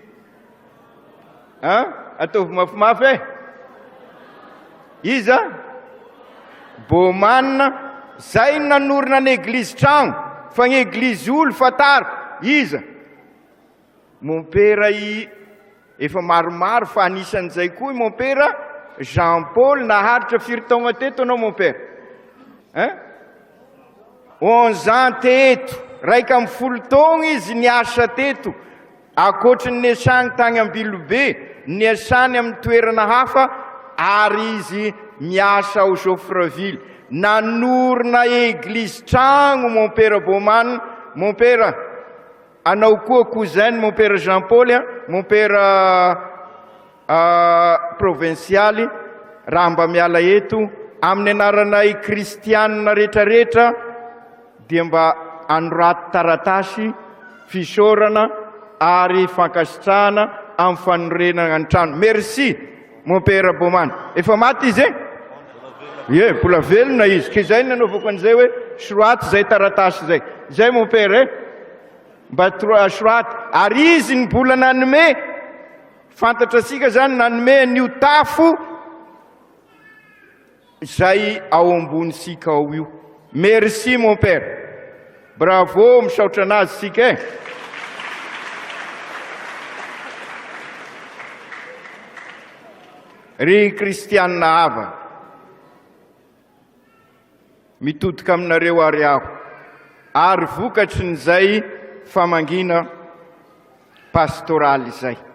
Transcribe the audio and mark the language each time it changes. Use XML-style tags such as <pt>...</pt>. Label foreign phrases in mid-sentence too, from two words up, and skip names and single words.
<mg>Ataovy mafimafy iza Bomanina zay nanorina ny eglizy trano fa ny eglizy olo fataro iza</mg> <fr>mon père</fr> <mg>efa maromaro fa anisan'izay koa</mg> <fr>mon père</fr> <mg>Jean Paul naharitra firy taona teto anao</mg> <fr>mon père</fr> <mg>11 ans teto, raika amin'ny 10 taona izy niasa teto akoatry ny niasany tany Ambilobe, niasany amin'ny toerana hafa ary izy miasa ao Joffreville. Nanorina eglizy trano</mg> <fr>mon père</fr> <mg>Bomane,</mg> <fr>mon père</fr> <mg>anao koa</mg> <fr>cousin mon père</fr> <mg>Jean Paul,</mg> <fr>mon père</fr> <mg>provincialy raha mba miala eto amin'ny anaranay kristianina rehetrarehetra dia mba anoraty taratasy fisorana ary fankasitrahana amin'ny fanorenana ny trano.</mg> <fr>Merci mon père Bomane.</fr> <mg>Efa maty izy mbola velona izy ka izay nanaovako an'izay hoe soraty zay taratasy zay. Zay</mg> <fr>mon père</fr> <mg>mba soraty ary izy ny mbola nanome, fantatrasika zany nanome nio tafo zay ao ambonisika ao io.</mg> <fr>Merci mon père, bravo,</fr> <mg>misaotra anazy sika ry kristianina hava mitodika aminareo ary aho ary vokatry n'izay famangina pastoraly zay.</mg>